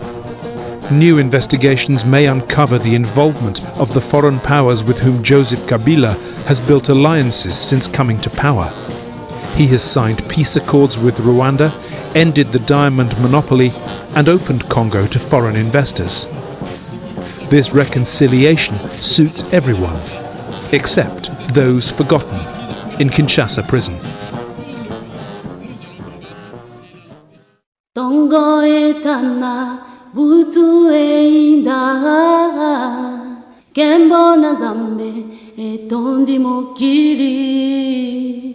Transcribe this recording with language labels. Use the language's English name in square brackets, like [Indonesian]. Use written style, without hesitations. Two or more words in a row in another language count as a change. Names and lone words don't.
[English] New investigations may uncover the involvement of the foreign powers with whom Joseph Kabila has built alliances since coming to power. He has signed peace accords with Rwanda, ended the diamond monopoly, and opened Congo to foreign investors. This reconciliation suits everyone, except those forgotten in Kinshasa prison. [Lingala] Tongo etana butu einda Kembo na zambe etondi mokili